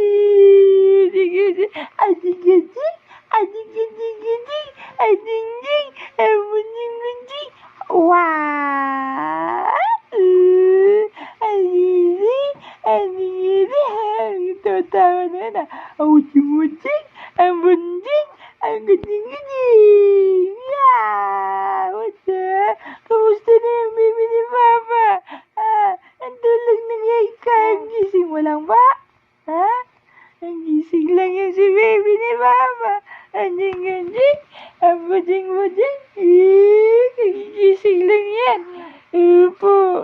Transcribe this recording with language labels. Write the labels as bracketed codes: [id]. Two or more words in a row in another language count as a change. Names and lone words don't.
[tl] Ang ding-ding, ang ding-ding, ang ding-ding, ang muding-muding. Wow! Ang ding-ding, ang ding-ding. Tawa na yan, ang muding-muding, ang muding, ang guding-guding. [en] Yeah! What's up? [tl] Kamusta na yung baby ni Papa? Ang tulog na ngayon ka. Ang gising mo lang ba? Ha? Ang gising lang yan si baby ni Papa. Ang ding-ding, ang buding-buding. Gising lang yan. Upo.